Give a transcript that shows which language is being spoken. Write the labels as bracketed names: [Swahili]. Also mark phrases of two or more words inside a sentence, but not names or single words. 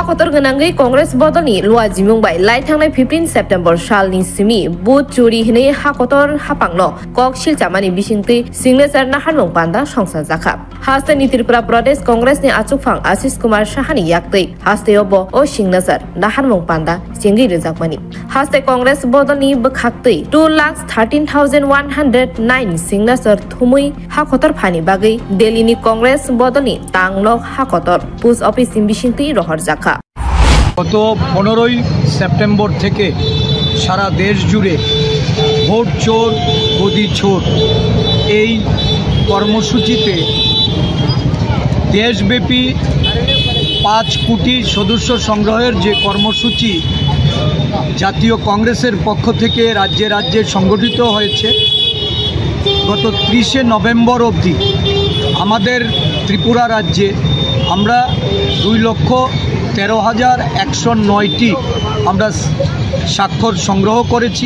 [Kok Borok] kotor ganangai Congress bodoni lua jimung bai lai thangnai 15 September salni simi bud churi hinai ha kotor hapangno kok silchamani bisingti signature na hanmung panda songsa jakha haste ni Tripura Pradesh Congress ni achukphang Ashish Kumar Sahani yaktei haste obo o signature na hanmung panda singi rejakmani haste Congress bodoni bkhaktei 2,13,109 signature thumui ha kotor phani bagai Delhi ni Congress bodoni tangnok ha kotor [English] post office [Kok Borok] bisingti রহর জাখা [Bangla] গত 15ই সেপ্টেম্বর থেকে সারা দেশ জুড়ে ভোট চোর গদি চোর এই কর্মসূচিতে দেশব্যাপী 5 কোটি সদস্য সংগ্রহের যে কর্মসূচি জাতীয় কংগ্রেসের পক্ষ থেকে রাজ্যে রাজ্যে সংগঠিত হয়েছে গত 30শে নভেম্বর অবধি আমাদের ত্রিপুরা রাজ্যে আমরা 2,13,109টি আমরা স্বাক্ষর সংগ্রহ করেছি।